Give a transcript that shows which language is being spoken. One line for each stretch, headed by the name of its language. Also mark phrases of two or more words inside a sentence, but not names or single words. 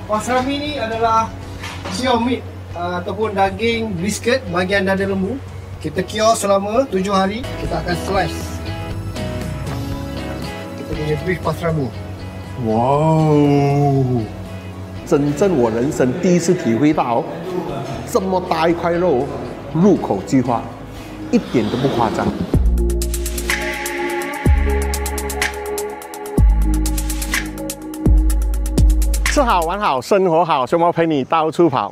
Malay: pastrami ni adalah
English: pure meat
Malay: ataupun daging brisket bahagian dada lembu. Kita cure selama 7 hari. Kita akan slice kita punya
English: beef pastrami.
Chinese: 哇哦！真正我人生第一次体会到这么大一块肉入口即化，一点都不夸张。吃好玩好生活好，熊猫陪你到处跑。